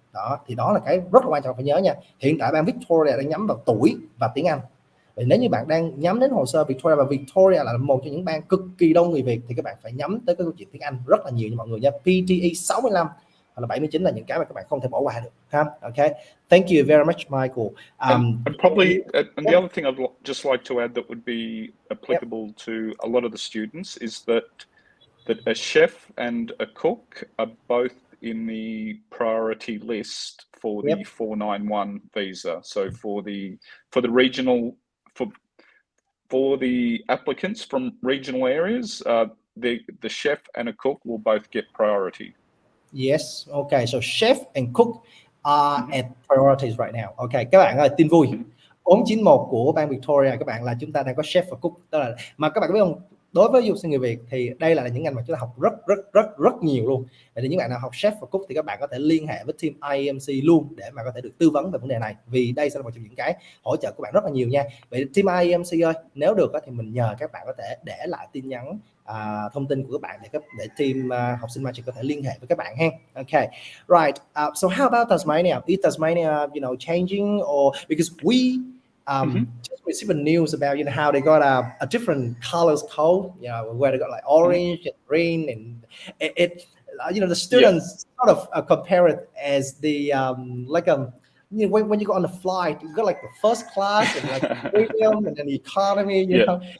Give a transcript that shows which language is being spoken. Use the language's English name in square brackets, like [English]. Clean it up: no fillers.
[Vietnamese] Đó, thì đó là cái rất là quan trọng phải nhớ nha. Hiện tại bang Victoria đang nhắm vào tuổi và tiếng Anh. Vậy nếu như bạn đang nhắm đến hồ sơ Victoria, và Victoria là một trong những bang cực kỳ đông người Việt, thì các bạn phải nhắm tới cái câu chuyện tiếng Anh rất là nhiều nha mọi người nha. PTE 65 hoặc là 79 là những cái mà các bạn không thể bỏ qua được ha. [English] Okay, thank you very much, Michael. And probably and the other thing I'd just like to add that would be applicable to a lot of the students is that a chef and a cook are both in the priority list for the 491 visa. So for the regional for the applicants from regional areas, the chef and a cook will both get priority. Yes, okay, so chef and cook are at priorities right now. [Vietnamese] Okay, các bạn ơi, tin vui. 491 của bang Victoria các bạn là chúng ta đang có chef và cook. Đó là, mà các bạn biết không, đối với du học sinh người Việt thì đây là những ngành mà chúng ta học rất nhiều luôn. Vậy thì những bạn nào học chef và cook thì các bạn có thể liên hệ với team IEMC luôn để mà có thể được tư vấn về vấn đề này, vì đây sẽ là một trong những cái hỗ trợ của bạn rất là nhiều nha. Vậy team IEMC ơi, nếu được thì mình nhờ các bạn có thể để lại tin nhắn thông tin của các bạn để team học sinh Magic có thể liên hệ với các bạn ha. [English] Okay, right. So how about Tasmania? Is Tasmania, changing, or because we just received the news about how they got a different colors code, where they got like orange and green, and it the students sort of compare it as the like when you go on the flight, you got like the first class and like the premium and then the economy, you know.